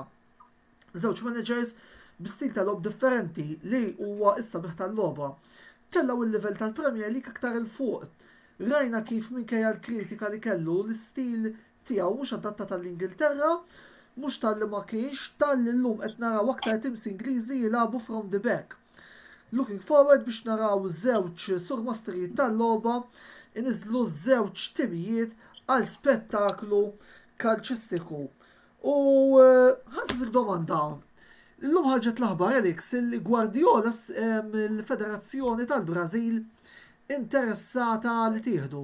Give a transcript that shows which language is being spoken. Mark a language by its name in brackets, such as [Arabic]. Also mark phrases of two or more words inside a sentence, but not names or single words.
[Maltese] Żewġ managers bi-stil ta' logħob differenti li huwa issa biħ tal-logħba. Tellaw il-livell tal-Premier League aktar il fuq. Rajna kif minkejja l-kritika li kellu l-istil tiegħu mhux adatta tal-Ingilterra, mhux tal-li ma kienx tal-li llum qed naraw aktar teams Ingliżi jilagħbu [English] from the back. Looking forward [Maltese] biex naraw żewġ surmastrijiet tal-logħba iniżlu żewġ timijiet għal spettaklu kalċistiku. U ħassisik domanda. Illum ħarġet l-aħbar Alex li Guardiola mill-Federazzjoni tal-Brażil interessata li tieħdu.